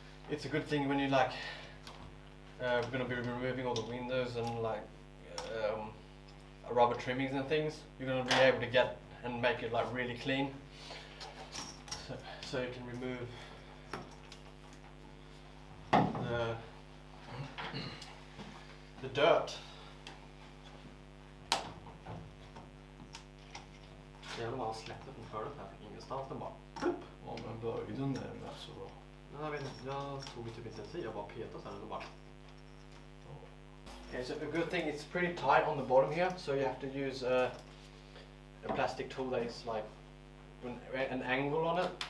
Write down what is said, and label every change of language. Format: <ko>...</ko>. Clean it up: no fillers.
<en>it's a good thing when you like we're gonna be removing all the windows and like rubber trimmings and things. You're gonna be able to get and make it like really clean, so you can remove the dirt.</en> <sv>Jävlar vad han släppte från förut här, fick ingenstans, den bara plupp. Ja, men böjden där är så bra. Jag vet inte, jag tog typ inte en tid, jag bara petade så här och bara.</sv> <en>Okay, so a good thing, it's pretty tight on the bottom here, so you have to use a plastic tool that is like an angle on it.</en>